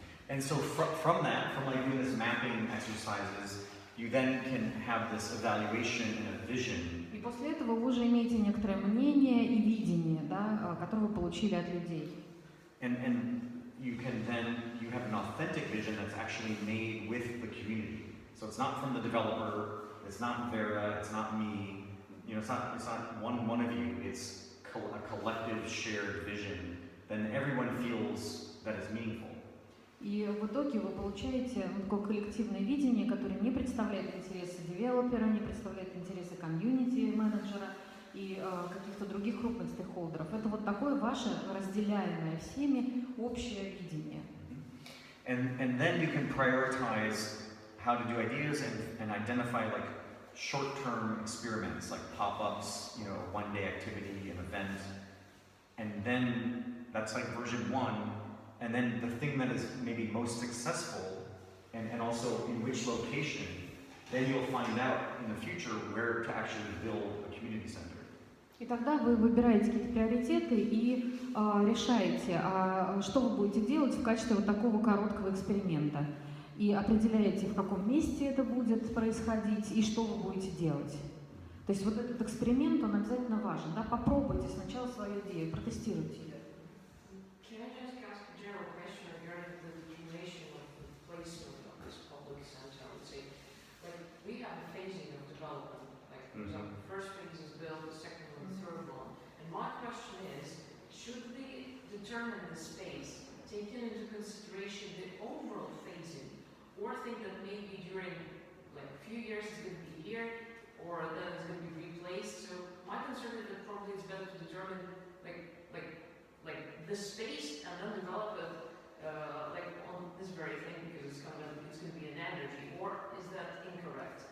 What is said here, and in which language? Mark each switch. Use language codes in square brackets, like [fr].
[en] And so from doing this mapping exercises, you then can have this evaluation and a vision. [ru] И после этого вы уже имеете некоторое мнение и видение, которое вы получили от людей. [en] And you have an authentic vision that's actually made with the community. So it's not from the developer, it's not Vera, it's not me. It's not one of you. It's a collective shared vision. Then everyone feels that it's meaningful. [ru] И в итоге вы получаете такое коллективное видение, которое не представляет интересы девелопера, не представляет интересы комьюнити-менеджера и каких-то других крупных стейкхолдеров. Это вот такое ваше разделяемое всеми общее видение. [en] And then you can prioritize how to do ideas and identify like short-term experiments, like pop-ups, a one-day activity, an event. And then that's like version one. And then the thing that is maybe most successful, and also in which location, then you'll find out in the future where to actually build a community center. [ru] И тогда вы выбираете какие-то приоритеты и решаете, что вы будете делать в качестве вот такого короткого эксперимента. И определяете, в каком месте это будет происходить и что вы будете делать. То есть вот этот эксперимент, он обязательно важен. Да? Попробуйте сначала свою идею, протестируйте ее. [en] Can I just ask a general question regarding the determination of the placement of this public center? I would say, like, we have a phasing of development. Like, for example, the first phase is built, the second one, the third one. And my question is, should we determine the space, taking into consideration the overall phasing, or think that maybe during, like, a few years it's going to be here, or then it's going to be replaced? So my concern is that probably it's better to determine, like the space and then develop it like on this very thing because it's going to be an energy, or is that incorrect?